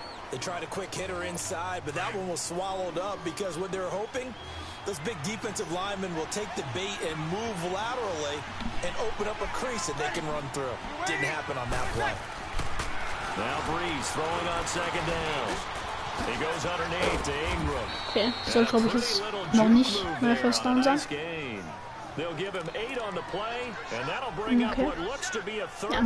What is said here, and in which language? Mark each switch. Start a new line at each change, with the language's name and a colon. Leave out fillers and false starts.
English: They tried a quick hitter inside, but that one was swallowed up because what they're hoping, those big defensive linemen will take the bait and move laterally and open up a crease that they can run through. Didn't happen on that play. Now Breeze throwing on 2nd down. He goes underneath to Ingram.
German: Okay, soll glaube ich jetzt noch nicht neuer First Down sein.
English: They'll give him 8 on the play, and that'll bring up what looks to be a 3rd